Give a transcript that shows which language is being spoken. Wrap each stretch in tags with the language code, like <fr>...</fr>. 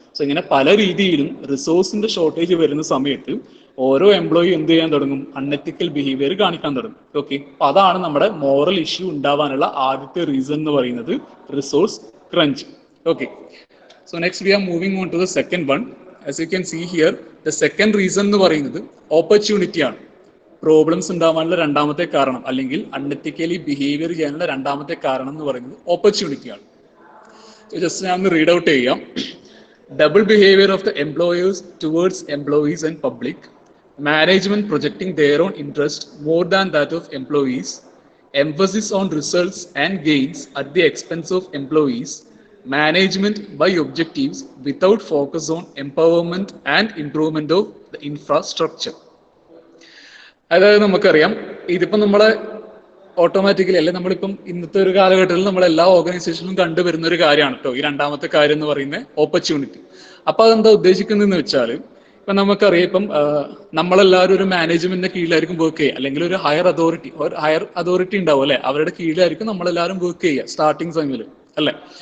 <ml>So ഇങ്ങനെ പല രീതിയിലും റിസോഴ്സിന്റെ ഷോർട്ടേജ് വരുന്ന സമയത്ത് ഓരോ എംപ്ലോയി എന്ത് ചെയ്യാൻ തുടങ്ങും, അൺഎത്തിക്കൽ ബിഹേവിയർ കാണിക്കാൻ തുടങ്ങും. ഓക്കെ, അപ്പൊ അതാണ് നമ്മുടെ മോറൽ ഇഷ്യൂ ഉണ്ടാവാനുള്ള ആദ്യത്തെ റീസൺ എന്ന് പറയുന്നത്, resource crunch.</ml> <en>Okay, so next we are moving on to the second one. As you can see here, the second reason</en> <ml>എന്ന് പറയുന്നത്</ml> <en>Opportunity ആണ്.</en> <ml>പ്രോബ്ലംസ് ഉണ്ടാവാനുള്ള രണ്ടാമത്തെ കാരണം അല്ലെങ്കിൽ അൺഎത്തിക്കലി ബിഹേവിയർ ചെയ്യാനുള്ള രണ്ടാമത്തെ കാരണം എന്ന് പറയുന്നത് ഓപ്പർച്യൂണിറ്റി ആണ്. ജസ്റ്റ് ഞാൻ ഒന്ന് റീഡ് ഔട്ട് ചെയ്യാം.</ml> <en>Double behaviour of the employers towards employees and public, management projecting their own interest more than that of employees, emphasis on results and gains at the expense of employees, management by objectives without focus on empowerment and improvement of the infrastructure.</en> <ml>അതായത് നമുക്കറിയാം, ഇതിപ്പോ നമ്മളെ automatically അല്ലെ, നമ്മളിപ്പം ഇന്നത്തെ ഒരു കാലഘട്ടത്തിൽ നമ്മളെല്ലാ ഓർഗനൈസേഷനിലും കണ്ടുവരുന്ന ഒരു കാര്യമാണ് കേട്ടോ ഈ രണ്ടാമത്തെ കാര്യം എന്ന് പറയുന്നത്, ഓപ്പർച്യൂണിറ്റി. അപ്പൊ അതെന്താ ഉദ്ദേശിക്കുന്നതെന്ന് വെച്ചാൽ, ഇപ്പൊ നമുക്കറിയാം, ഇപ്പം നമ്മളെല്ലാവരും ഒരു മാനേജ്മെന്റിന്റെ കീഴിലായിരിക്കും വർക്ക് ചെയ്യുക, അല്ലെങ്കിൽ ഒരു ഹയർ അതോറിറ്റി ഉണ്ടാവും അല്ലെ, അവരുടെ കീഴിലായിരിക്കും നമ്മളെല്ലാവരും വർക്ക് ചെയ്യുക സ്റ്റാർട്ടിങ് സമയത്ത് അല്ലെ.</ml>